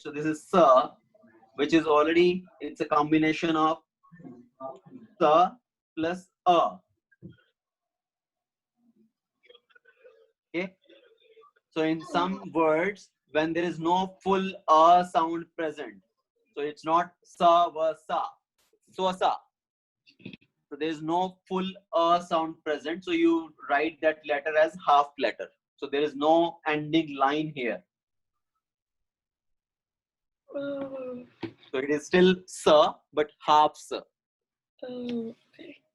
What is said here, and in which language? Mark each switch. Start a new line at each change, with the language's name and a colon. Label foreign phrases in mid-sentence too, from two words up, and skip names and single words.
English: So this is sir, which is already, it's a combination of sir plus a. Okay. So in some words, when there is no full a sound present, so it's not sa va sa, swasa. So there is no full a sound present. So you write that letter as half letter. So there is no ending line here. Oh. So it is still sa, but half sa. Oh, okay.